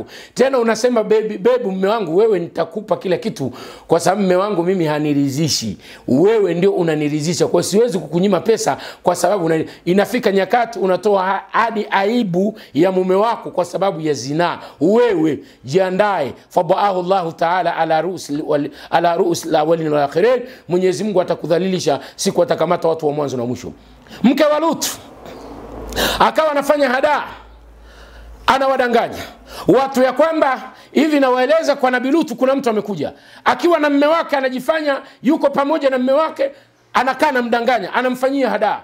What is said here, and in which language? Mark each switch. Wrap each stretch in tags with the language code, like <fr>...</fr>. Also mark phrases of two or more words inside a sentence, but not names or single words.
<sw>Tena unasema baby mume wangu, wewe nitakupa kila kitu kwa sababu mume wangu mimi haniridhishi. Wewe ndio unaniridhisha. Kwa siwezi kukunyima pesa kwa sababu inafika nyakati unatoa hadi aibu ya mume wako kwa sababu ya zina. Wewe jiandae,</sw> <ar>فضحه الله تعالى على رؤوس الأولين والآخرين.</ar> <sw>Mwenyezi Mungu atakudhalilisha siku atakamata watu wa mwanzo na mwisho. Mke wa Lutu akawa anafanya hadaa, anawadanganya watu ya kwamba hivi nawaeleza kwa Nabii Lutu kuna mtu amekuja. Akiwa na mume wake anajifanya yuko pamoja na mume wake, anakaa na mdanganya, anamfanyia hadaa.</sw>